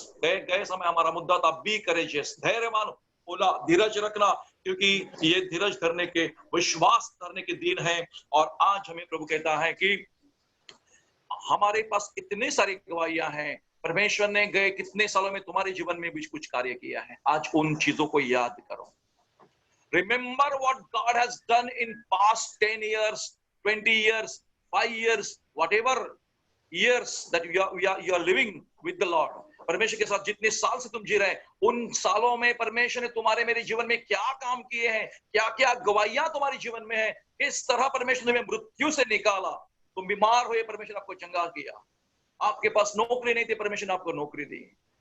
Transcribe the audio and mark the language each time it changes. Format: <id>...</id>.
<hi>गए समय हमारा मुद्दा था</hi> <en>be courageous,</en> <hi>धैर्य मानो, बोला धीरज रखना, क्योंकि ये धीरज धरने के, विश्वास धरने के दिन है। और आज हमें प्रभु कहता है कि हमारे पास इतने सारी गवाहियां हैं, परमेश्वर ने गए कितने सालों में तुम्हारे जीवन में भी कुछ कार्य किया है। आज उन चीजों को याद करो।</hi> <en>Remember what God has done in past 10 years, 20 years, 5 years, whatever years that you are living with the Lord.</en> <hi>परमेश्वर के साथ जितने साल से तुम जी रहे हैं, उन सालों में परमेश्वर ने तुम्हारे मेरे जीवन में क्या काम किए हैं, क्या क्या गवाहियां तुम्हारे जीवन में है, किस तरह परमेश्वर ने मृत्यु से निकाला। तुम बीमार हुए, परमेश्वर ने आपको चंगा किया। आपके पास नौकरी नहीं थी, परमेश्वर ने आपको नौकरी दी।</hi>